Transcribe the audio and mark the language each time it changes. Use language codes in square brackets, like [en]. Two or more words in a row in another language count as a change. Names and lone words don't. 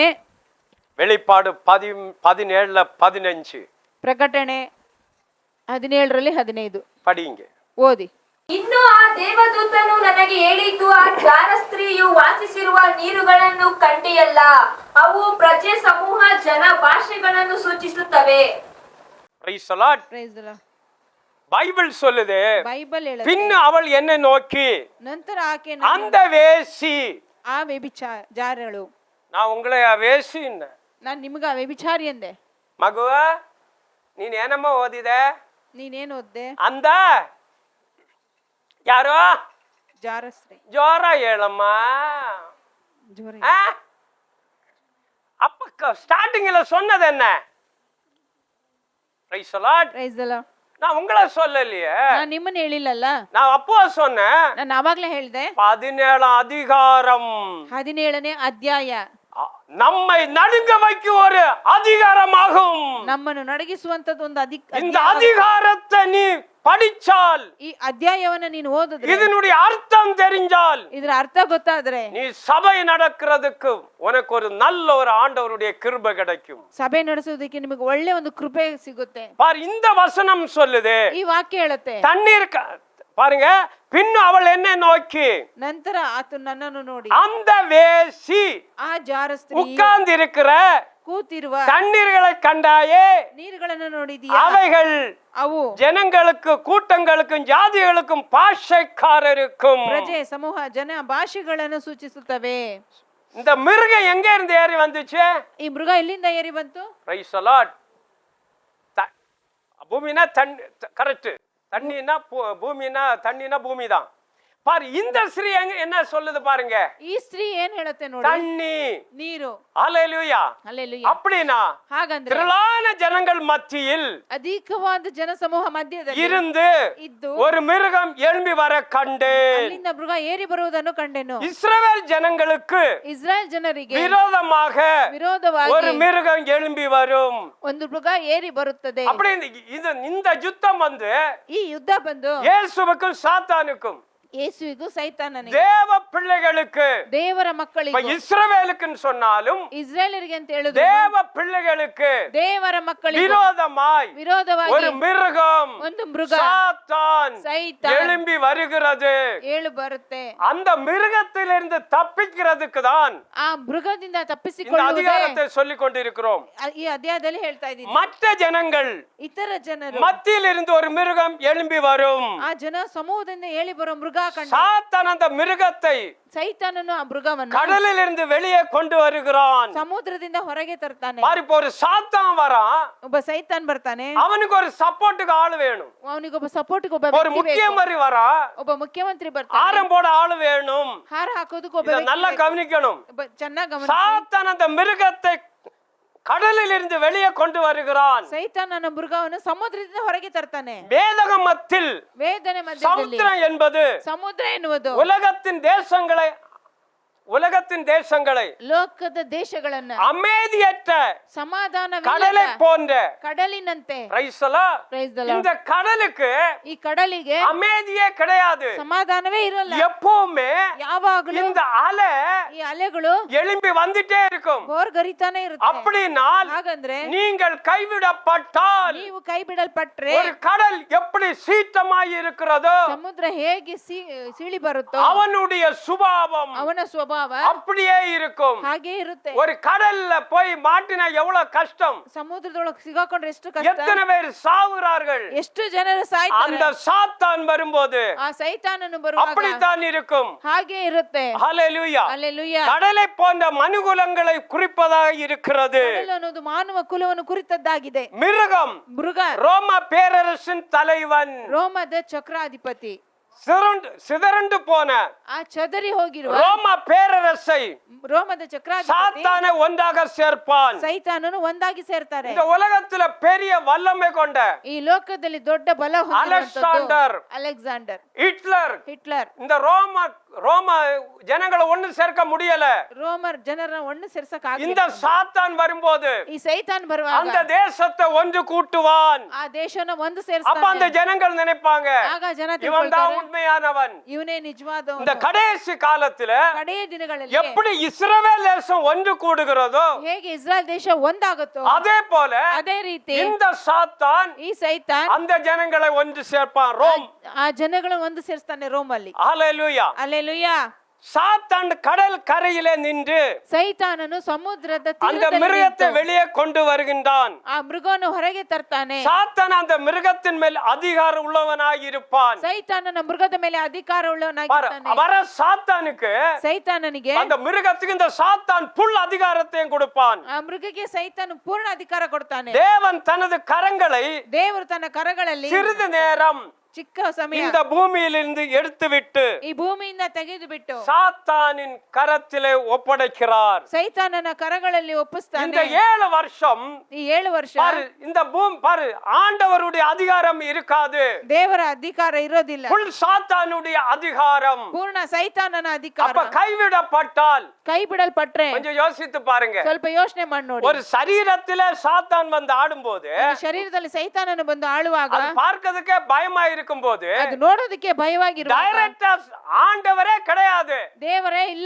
[ta] வெளிப்பாடு 17:15 [kn] ಪ್ರಕಟಣೆ 17:15 [ta] படிங்க. [kn] ಓದಿ. ಇನ್ನು ಆ ದೇವದೂತನು ನನಗೆ ಹೇಳಿದ್ದು, ಆ ಜಾರ ಸ್ತ್ರೀಯು ವಾಸಿಸಿರುವ ನೀರುಗಳನ್ನು ಕಂಡಿಯಲ್ಲ, ಅವು ಪ್ರಜೆ, ಸಮೂಹ, ಜನ, ಭಾಷೆಗಳನ್ನು ಸೂಚಿಸುತ್ತವೆ. [en] Praise the Lord. Praise the Lord. [ta] பைபிள் சொல்லுது, [kn] ಬೈಬಲ್ ಹೇಳುತ್ತೆ, [ta] பின் அவள் என்னை நோக்கி, [kn] ನಂತರ ಆಕೆ [ta] அந்த வேசி, [kn] ಆ ವ್ಯಭಿಚಾರಳು, [ta] நான் உங்களை வேசின்ன, [kn] ನಾನು ನಿಮಗ ವ್ಯಭಿಚಾರಿ ಎಂದೆ. ಮಗುವ ನೀನ್ ಏನಮ್ಮ ಓದಿದೆ? ನೀನೇನು ಓದ್ದೆ? ಅಂದ ಯಾರೋ ಜಾರಸ್ತ್ರೀ. ಜೋರ ಹೇಳಮ್ಮ. ಜೋರ [ta] அப்ப ஸ்டார்டிங்ல சொன்னது என்ன? [en] Praise the Lord. Praise the Lord. [ta] நான் உங்களை சொல்லலையே, [kn] ನಾನು ನಿಮ್ಮನ್ನ ಹೇಳಿಲ್ಲಲ್ಲ, [ta] நான் அப்போ சொன்னேன். [kn] ನಾನು ಅವಾಗ್ಲೇ ಹೇಳ್ದೆ. [ta] 17 அதிகாரம் [kn] 17ನೇ ಅಧ್ಯಾಯ [ta] நம்மை நடுங்க வைக்கும் ஒரு அதிகாரமாகும். [kn] ನಮ್ಮನ್ನು ನಡಗಿಸುವಂತದ್ದು ಒಂದು [ta] இந்த அதிகாரத்தை நீ படிச்சால், [kn] ಈ ಅಧ್ಯಾಯವನ್ನ ನೀನು ಓದಿದ್ರೆ, [ta] இதனுடைய அர்த்தம் தெரிஞ்சால், [kn] ಇದರ ಅರ್ಥ ಗೊತ್ತಾದ್ರೆ, [ta] நீ சபை நடக்கிறதுக்கு உனக்கு ஒரு நல்ல ஒரு ஆண்டவருடைய கிருபை கிடைக்கும். [kn] ಸಭೆ ನಡೆಸೋದಕ್ಕೆ ನಿಮಗೆ ಒಳ್ಳೆ ಒಂದು ಕೃಪೆ ಸಿಗುತ್ತೆ. [ta] பார், இந்த வசனம் சொல்லுது, [kn] ಈ ವಾಕ್ಯ ಹೇಳುತ್ತೆ, [ta] தண்ணீர் பாருங்க, பின்னு அவள் என்ன நோக்கி, [kn] ನಂತರ ಆತ ನನ್ನನ್ನು ನೋಡಿ, [ta] அந்த வேசி [kn] ಆ ಜಾರಸ್ತ್ರೀ [ta] உட்கார்ந்து இருக்கிற [kn] ಕೂತಿರುವ [ta] தண்ணீர்களை கண்டாயே, [kn] ನೀರುಗಳನ್ನು ನೋಡಿದೀಯಾ? [ta] அவைகள் [kn] ಅವು [ta] ஜனங்களுக்கு, கூட்டங்களுக்கும், ஜாதிகளுக்கும், பாஷைக்காரருக்கும், [kn] ಪ್ರಜೆ, ಸಮೂಹ, ಜನ, ಭಾಷೆಗಳನ್ನು ಸೂಚಿಸುತ್ತವೆ. [ta] இந்த மிருகம் எங்க இருந்து ஏறி வந்துச்சு? [kn] ಈ ಮೃಗ ಎಲ್ಲಿಂದ ಏರಿ ಬಂತು? [en] Praise the Lord. [ta] பூமினா தண்ணி, கரெக்ட். தண்ணினா பூமினா, தண்ணினா பூமி தான். பாரு, இந்த ஸ்ரீ என்ன சொல்லுது பாருங்க. [kn] ಈ ಸ್ತ್ರೀ ಏನ್ ಹೇಳುತ್ತೆ ನೋಡಿ, [ta] தண்ணி, [kn] ನೀರು. [ta] ஹல்லேலூயா. [kn] ಹಲ್ಲೆಲೂಯಾ. [ta] அப்படினா [kn] ಹಾಗಂದ್ರೆ [ta] திரளான ஜனங்கள் மத்தியில் [kn] ಅಧಿಕವಾದ ಜನ ಸಮೂಹ ಮಧ್ಯದಲ್ಲಿ [ta] இருந்து [kn] ಇದ್ದು [ta] ஒரு மிருகம் எழும்பி வர கண்டேன். [kn] ಅಲ್ಲಿಂದ ಮೃಗ ಏರಿ ಬರುವುದನ್ನು ಕಂಡೆನು. [ta] இஸ்ரவேல் ஜனங்களுக்கு [kn] ಇಸ್ರಾಯೇಲ್ ಜನರಿಗೆ [ta] விரோதமாக [kn] ವಿರೋಧವಾಗಿ [ta] ஒரு மிருகம் எழும்பி வரும். [kn] ಒಂದು ಮೃಗ ಏರಿ ಬರುತ್ತದೆ. [ta] அப்படி இந்த யுத்தம் வந்து [kn] ಈ ಯುದ್ಧ ಬಂದು [ta] இயேசுவுக்கும் சாத்தானுக்கும், [kn] ಯೇಸುವಿಗೂ ಸೈತಾನನಿಗೆ, [ta] தேவ பிள்ளைகளுக்கு, [kn] ದೇವರ ಮಕ್ಕಳಿಗೆ, [ta] இஸ்ரவேலுக்குன்னு சொன்னாலும் [kn] ಇಸ್ರಾಯೇಲರಿಗೆ ಅಂತ ಹೇಳಿದ್ರು, [ta] தேவ பிள்ளைகளுக்கு [kn] ದೇವರ ಮಕ್ಕಳಿಗೆ [ta] விரோதமாய் ஒரு மிருகம், [kn] ಒಂದು ಮೃಗ, [ta] சாத்தான் [kn] ಸೈತಾನ್ [ta] எழும்பி வருகிறது. [kn] ಏಳು ಬರುತ್ತೆ. [ta] அந்த மிருகத்திலிருந்து தப்பிக்கிறதுக்கு தான் [kn] ಆ ಮೃಗದಿಂದ [ta] இந்த [kn] ತಪ್ಪಿಸಿಕೊಳ್ಳುವುದೇ [ta] அதிகாரத்தை சொல்லிக் கொண்டிருக்கிறோம். [kn] ಈ ಅಧ್ಯಾಯದಲ್ಲಿ ಹೇಳ್ತಾ ಇದ್ದೀನಿ. [ta] மற்ற ஜனங்கள் [kn] ಇತರ ಜನರು [ta] மத்தியில் இருந்து ஒரு மிருகம் எழும்பி வரும். [kn] ಆ ಜನ ಸಮೂಹದಿಂದ ಏಳಿ ಬರೋ ಮೃಗ ಕಂಡು [ta] சாத்தான் அந்த மிருகத்தை [kn] ಸೈತಾನನು ಆ ಮೃಗವನ್ನು [ta] கடலில் இருந்து வெளியே கொண்டு வருகிறான். [kn] ಸಮುದ್ರದಿಂದ ಹೊರಗೆ ತರ್ತಾನೆ. [ta] இப்போ ஒரு சாத்தான் வரான், [kn] ಒಬ್ಬ ಸೈತಾನ್ ಬರ್ತಾನೆ, [ta] அவனுக்கு ஒரு சப்போர்ட்டுக்கு ஆளு வேணும். [kn] ಅವನಿಗೊಬ್ಬ ಸಪೋರ್ಟ್ಗೆ ಒಬ್ಬ [ta] ஒரு [kn] ವ್ಯಕ್ತಿ ಬೇಕು. [ta] முக்கியமரி வரா, [kn] ಒಬ್ಬ ಮುಖ್ಯಮಂತ್ರಿ ಬರ್ತಾನೆ, [ta] ஆரம் போட ஆளு வேணும். [kn] ಹಾರ ಹಾಕೋದಕ್ಕೆ ಒಬ್ಬ [ta] இத [kn] ವ್ಯಕ್ತಿ [ta] நல்லா [kn] ಬೇಕು. [ta] கவனிக்கணும். [kn] ಒಬ್ಬ ಚೆನ್ನಾಗಿ ಗಮನಿಸಿ. [ta] சாத்தான் அந்த மிருகத்தை கடலில் இருந்து வெளியே கொண்டு வருகிறான். [kn] ಸೈತಾನನ ಮೃಗವನ್ನು ಸಮುದ್ರದಿಂದ ಹೊರಗೆ ತರ್ತಾನೆ. [ta] வேதகமத்தில் [kn] ವೇದನೆ ಮಧ್ಯದಲ್ಲಿ [ta] சமுத்திரம் என்பது [kn] ಸಮುದ್ರ ಎನ್ನುವುದು [ta] உலகத்தின் தேசங்களை [kn] ಲೋಕದ ದೇಶಗಳನ್ನ [ta] அமைதியற்ற [kn] ಸಮಾಧಾನ [ta] கடலை போன்ற, [kn] ಕಡಲಿನಂತೆ. [en] Praise the Lord. Praise the Lord. [ta] இந்த கடலுக்கு [kn] ಈ ಕಡಲಿಗೆ [ta] அமைதியே கிடையாது. [kn] ಸಮಾಧಾನವೇ ಇರಲ್ಲ. [ta] எப்பவுமே [kn] ಯಾವಾಗಲೂ [ta] இந்த அலை [kn] ಈ ಅಲೆಗಳು [ta] எழும்பி வந்துட்டே இருக்கும். [kn] ಬೋರ್ಗರಿತಾನೆ ಇರುತ್ತೆ. [ta] அப்படினால் [kn] ಹಾಗಂದ್ರೆ [ta] நீங்கள் கைவிடப்பட்டால், [kn] ನೀವು ಕೈ ಬಿಡಲ್ಪಟ್ರೆ, [ta] ஒரு கடல் எப்படி சீற்றமாய் இருக்கிறதோ [kn] ಸಮುದ್ರ ಹೇಗೆ ಸೀಳಿ ಬರುತ್ತೋ [ta] அவனுடைய சுபாவம் [kn] ಅವನ ಸ್ವಭಾವ [ta] அப்படியே இருக்கும். [kn] ಹಾಗೆ ಇರುತ್ತೆ. [ta] ஒரு கடல்ல போய் மாட்டினா எவ்வளவு கஷ்டம், [kn] ಸಮುದ್ರದೊಳಗೆ ಸಿಗಾಕೊಂಡ್ರೆ ಎಷ್ಟು ಕಷ್ಟ, [ta] எத்தனை பேர் சாவுறார்கள். [kn] ಎಷ್ಟು ಜನರು ಸಾಯ್ತಾರೆ. [ta] அந்த சாத்தான் வரும்போது [kn] ಆ ಸೈತಾನನು ಬರುವಾಗ [ta] அப்படித்தான் இருக்கும். [kn] ಹಾಗೆ ಇರುತ್ತೆ. [ta] ஹல்லேலூயா. [kn] ಹಲ್ಲೆಲೂಯಾ. [ta] கடலை போன்ற மனுகுலங்களை குறிப்பதாக இருக்கிறது. [kn] ಕಡಲು ಅನ್ನೋದು ಮಾನವ ಕುಲವನ್ನು ಕುರಿತದ್ದಾಗಿದೆ. [ta] மிருகம் [kn] ಮೃಗ [ta] ரோம பேரரசின் தலைவன், [kn] ರೋಮದ ಚಕ್ರಾಧಿಪತಿ. [ta] சிதறண்டு போன [kn] ಆ ಚದರಿ ಹೋಗಿರುವ [ta] ரோம பேரரசை [kn] ರೋಮದ ಚಕ್ರಾಧಿಪತಿ [ta] சாத்தானை ஒன்றாக சேர்ப்பான். [kn] ಸೈತಾನನು ಒಂದಾಗಿ ಸೇರ್ತಾರೆ. [ta] இந்த உலகத்துல பெரிய வல்லமை கொண்ட [kn] ಈ ಲೋಕದಲ್ಲಿ ದೊಡ್ಡ ಬಲ ಹೊಂದಿರುವಂತದ್ದು ಅಲೆಕ್ಸಾಂಡರ್, ಅಲೆಕ್ಸಾಂಡರ್, ಹಿಟ್ಲರ್, ಹಿಟ್ಲರ್, [ta] இந்த ரோம ஜனங்களை ஒண்ணு சேர்க்க முடியல. [kn] ರೋಮರ್ ಜನರನ್ನ ಒಣ್ಣು ಸೇರ್ಸಕ್ [ta] இந்த சாத்தான் வரும்போது [kn] ಈ ಸೈತಾನ್ ಬರುವಾಗ [ta] அந்த தேசத்தை ஒன்று கூட்டுவான். [kn] ಆ ದೇಶನ ಒಂದು [ta] அப்ப அந்த [kn] ಸೇರ್ಸ್ತಾನೆ. [ta] ஜனங்கள் நினைப்பாங்க [kn] ಆಗ ಜನ [ta] இவன் தான் [kn] ತಿಳ್ಕೊಳ್ತಾರೆ [ta] உண்மையானவன். [kn] ಇವನೇ ನಿಜವಾದವನು. [ta] இந்த கடைசி காலத்துல [kn] ಕಡೆಯ ದಿನಗಳಲ್ಲಿ [ta] எப்படி இஸ்ரவேல் தேசம் ஒன்று கூடுகிறதோ [kn] ಹೇಗೆ ಇಸ್ರಾಯೇಲ್ ದೇಶ ಒಂದಾಗುತ್ತೋ [ta] அதே போல [kn] ಅದೇ ರೀತಿ [ta] இந்த சாத்தான் [kn] ಈ ಸೈತಾನ್ [ta] அந்த ஜனங்களை ஒன்று சேர்ப்பான். ரோம். [kn] ಆ ಜನಗಳನ್ನು ಒಂದು ಸೇರಿಸ್ತಾನೆ ರೋಮಲ್ಲಿ. [ta] ஹalleluya. [kn] ಅಲ್ಲೆಲೂಯಾ. [ta] சாத்தான் கடல் கரையிலே நின்று [kn] ಸೈತಾನನು ಸಮುದ್ರದ [ta] அந்த [kn] ತೀರದಲ್ಲಿ [ta] மிருகத்தை [kn] ನಿಂತು [ta] வெளியே கொண்டு வருகின்றான். [kn] ಆ ಮೃಗವನ್ನು ಹೊರಗೆ ತರ್ತಾನೆ. [ta] சாத்தான் அந்த மிருகத்தின் மேல் அதிகாரம் உள்ளவனாய் இருப்பான். [kn] ಸೈತಾನನ ಮೃಗದ ಮೇಲೆ ಅಧಿಕಾರ ಉಳ್ಳವನಾಗಿರ್ತಾನೆ. [ta] வர சாத்தானுக்கு [kn] ಸೈತಾನನಿಗೆ [ta] அந்த மிருகத்துக்கு இந்த சாத்தான் புல் அதிகாரத்தையும் கொடுப்பான். [kn] ಆ ಮೃಗಕ್ಕೆ ಸೈತಾನ ಪೂರ್ಣ ಅಧಿಕಾರ ಕೊಡ್ತಾನೆ. [ta] தேவன் தனது கரங்களை [kn] ದೇವರು ತನ್ನ ಕರಗಳಲ್ಲಿ [ta] சிறிது நேரம் [kn] ಚಿಕ್ಕ ಸಮಯ [ta] இந்த பூமியிலிருந்து எடுத்துவிட்டு [kn] ಈ ಭೂಮಿಯಿಂದ ತೆಗೆದು ಬಿಟ್ಟು [ta] சாத்தானின் கரத்திலே ஒப்படைக்கிறார். [kn] ಸೈತಾನನ ಕರಗಳಲ್ಲಿ [ta] இந்த [kn] ಒಪ್ಪಿಸ್ತಾನೆ. [ta] 7 வருஷம் [kn] ಈ 7 ವರ್ಷ [ta] பாரு, இந்த பாரு, ஆண்டவருடைய அதிகாரம் இருக்காது. [kn] ದೇವರ ಅಧಿಕಾರ ಇರೋದಿಲ್ಲ. [ta] புல் சாத்தானுடைய அதிகாரம். [kn] ಪೂರ್ಣ ಸೈತಾನನ ಅಧಿಕಾರ. [ta] அப்ப கைவிடப்பட்டால் [kn] ಕೈ ಬಿಡಲ್ಪಟ್ರೆ [ta] கொஞ்சம் யோசித்து பாருங்க. [kn] ಸ್ವಲ್ಪ ಯೋಚನೆ ಮಾಡಿ ನೋಡಿ. [ta] ஒரு சரீரத்திலே சாத்தான் வந்து ஆடும்போது [kn] ಒಂದು ಶರೀರದಲ್ಲಿ ಸೈತಾನನು ಬಂದು ಆಳುವಾಗ [ta] அது பார்க்கிறதுக்கே பயமா இருக்கும்போது [kn] ಅದು ನೋಡೋದಕ್ಕೆ ಭಯವಾಗಿರುವ [ta] டைரக்டா ஆண்டவரே கிடையாது. [kn] ದೇವರೇ ಇಲ್ಲ.